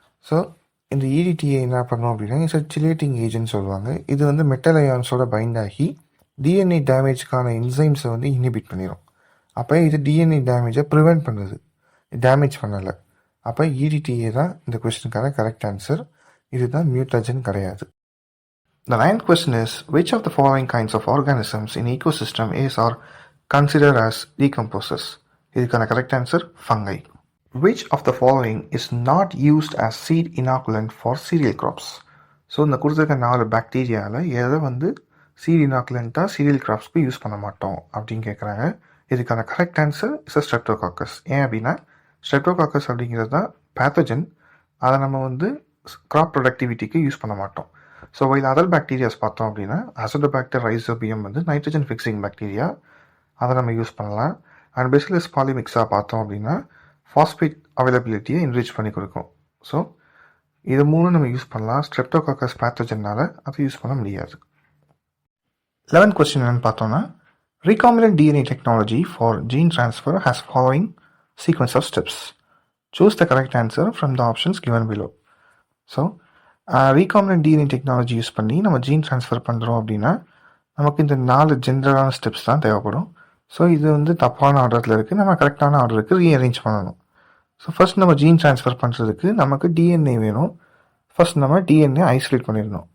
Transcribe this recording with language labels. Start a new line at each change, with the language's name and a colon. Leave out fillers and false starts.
Tamil: So இந்த EDTA என்ன பண்ணும் அப்படின்னா இட்ஸ் சிலேட்டிங் ஏஜென்ட் சொல்லுவாங்க. இது வந்து மெட்டல் அயான்ஸோட பைண்ட் ஆகி டிஎன்ஏ டேமேஜ்க்கான என்சைம்ஸை வந்து இன்ஹிபிட் பண்ணிடும். அப்போ இது டிஎன்ஏ டேமேஜை ப்ரிவெண்ட் பண்ணுது, டேமேஜ் பண்ணலை. அப்போ EDTA தான் இந்த கொஸ்டினுக்கான கரெக்ட் ஆன்சர். இதுதான் மியூட்டாஜன் கிடையாது.
English: The 9th question is which of the following kinds of organisms in ecosystem is or considered as decomposers?
Tamil: இதுக்கான correct answer fungi.
English: Which of the following is not used as seed inoculant for cereal crops?
Tamil: So இந்த கொடுத்துருக்க 4 பாக்டீரியாவில் எதை வந்து seat இனாக்குலண்ட்டாக serial கிராப்ஸ்க்கு use பண்ண மாட்டோம் அப்படின்னு கேட்குறாங்க. இதுக்கான கரெக்ட் ஆன்சர் இஸ் ஸ்ட்ரெப்டோகாக்கஸ். ஏன் அப்படின்னா ஸ்ட்ரெப்டோகாக்கஸ் அப்படிங்கிறது தான் பேத்தஜன். அதை நம்ம வந்து கிராப் ப்ரொடக்டிவிட்டிக்கு யூஸ் பண்ண மாட்டோம். ஸோ வைல் அதர் பாக்டீரியாஸ் பார்த்தோம் அப்படின்னா அசிடோபாக்டர் ரைசோபியம் வந்து நைட்ரஜன் ஃபிக்ஸிங் பாக்டீரியா, அதை நம்ம யூஸ் பண்ணலாம். அண்ட் பேசிலஸ் பாலிமிக்ஸாக பார்த்தோம் அப்படின்னா ஃபாஸ்பேட் அவைலபிலிட்டியை என்ரிச் பண்ணி கொடுக்கும். ஸோ இது மூணு நம்ம யூஸ் பண்ணலாம். ஸ்ட்ரெப்டோகாக்கஸ் பேத்தஜனால் அதை யூஸ் பண்ண முடியாது.
English: 11th question
Tamil: என்னன்னு பார்த்தோம்னா
English: recombinant DNA technology for gene transfer has following sequence of steps. Choose the correct answer from the options given below.
Tamil: So recombinant DNA technology use பண்ணி நம்ம ஜீன் ட்ரான்ஸ்ஃபர் பண்ணுறோம் அப்படின்னா நமக்கு இந்த 4 ஜென்ரலான ஸ்டெப்ஸ் தான் தேவைப்படும். ஸோ இது வந்து தப்பான ஆர்டரில் இருக்குது. நம்ம கரெக்டான ஆர்டருக்கு ரீஅரேஞ்ச் பண்ணணும். ஸோ ஃபர்ஸ்ட் நம்ம ஜீன் ட்ரான்ஸ்ஃபர் பண்ணுறதுக்கு நமக்கு டிஎன்ஏ வேணும். ஃபர்ஸ்ட் நம்ம டிஎன்ஏ ஐசோலேட் பண்ணிடணும்.